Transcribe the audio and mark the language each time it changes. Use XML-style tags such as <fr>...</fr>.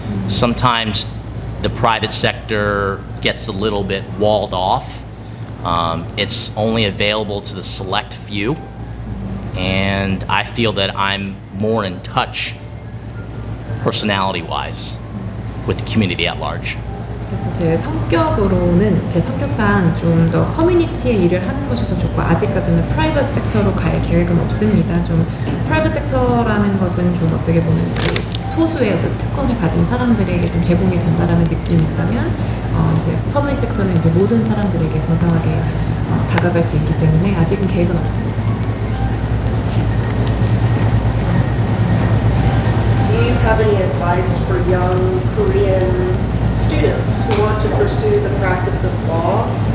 <en>Sometimes the private sector gets a little bit walled off. It's only available to the select few. And I feel that I'm more in touch, personality-wise, with the community at large.</en> <ko>그래서 제 성격으로는 제 성격상 좀 더 커뮤니티의 일을 하는 것이 더 좋고 아직까지는 프라이빗 섹터로 갈 계획은 없습니다. 좀 프라이빗 섹터라는 것은 좀 어떻게 보면 그 소수의 어떤 특권을 가진 사람들에게 좀 제공이 된다라는 느낌이 있다면 이제 퍼블릭 섹터는 이제 모든 사람들에게 건강하게 다가갈 수 있기 때문에 아직은 계획은 없습니다.</ko> <en>Do you have any advice for young Korean students who want to pursue the practice of law?</en>